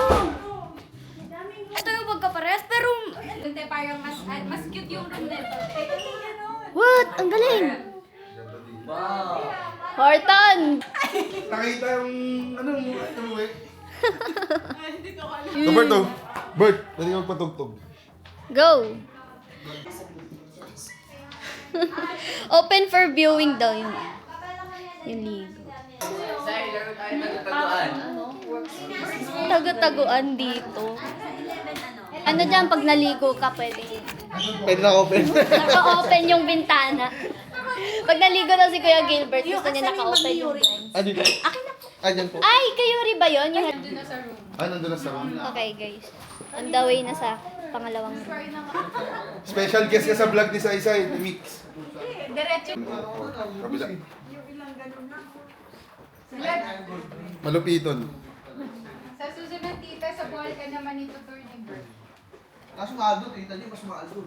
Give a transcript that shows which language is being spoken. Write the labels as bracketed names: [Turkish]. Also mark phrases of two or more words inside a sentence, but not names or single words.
[Filipino] Ito yung magkapares, pero... Hindi, parang mas cute yung room nito. What? Ang galing. Horton! Nakita yung ano mo, eh. Bert, oh. Bert, pwede ka magpatugtog. Go! [English] Open for viewing [Filipino] daw yung ligo. Tago-taguan dito. Ano dyan, pag naligo ka, pwede. Pwede na open. Naka-open yung bintana. Pag naligo daw si Kuya Gilbert, gusto niya naka-open yung blinds. Ano dito? Andyan po. Ay, kayo rin ba yun? Yung... Nandun na sa room. [English] Okay, guys. On the way [Filipino] na sa pangalawang room. [English] Special guest [Filipino] ka sa vlog ni Saysay, Mix. Diretso. Kabila. Malupiton. Sa susunod tita, sa Bohol ka naman ito turning bird. Kaso mahal doon, tita niyo, mas mahal doon.